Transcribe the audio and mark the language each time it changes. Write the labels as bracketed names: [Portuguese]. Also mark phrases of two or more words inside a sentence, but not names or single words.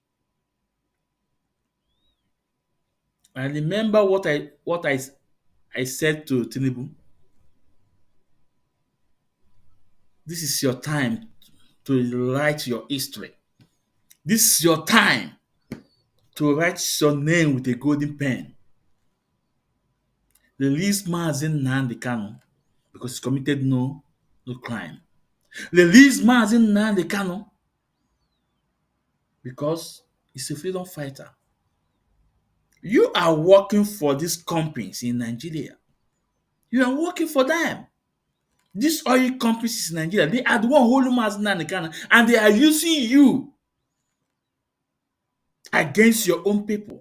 [English] I remember what I said to Tinubu. This is your time to write your history. This is your time to write your name with a golden pen. Release Mazi Nnamdi Kanu because he committed no crime. Release Mazi Nnamdi Kanu because he's a freedom fighter. You are working for these companies in Nigeria. You are working for them. These oil companies in Nigeria, they are the one holding Mazi Nnamdi Kanu, and they are using you against your own people.